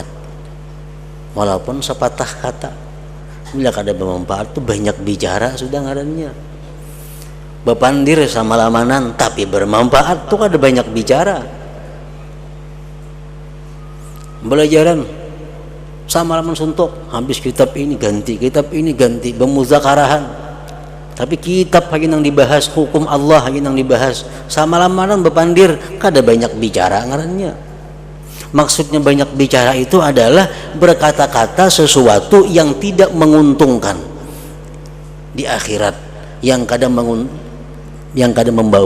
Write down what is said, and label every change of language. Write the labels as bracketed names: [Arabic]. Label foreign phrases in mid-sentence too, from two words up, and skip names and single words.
[Indonesian] Walaupun sepatah kata. [Banjar] Bila kada bermanfaat tuh banyak bicara sudah ngarannya. Bepandir sama lamanan tapi bermanfaat tuh kada banyak bicara. Belajaran sama laman suntuk, habis kitab ini ganti, kitab ini ganti, bermuzakarahan. [Indonesian] Tapi kitab lagi yang dibahas, hukum Allah lagi yang dibahas. [Banjar] Sama lamanan bepandir, kada banyak bicara ngarannya. [Indonesian] Maksudnya banyak bicara itu adalah berkata-kata sesuatu yang tidak menguntungkan di akhirat, yang kadang membawa manfaat.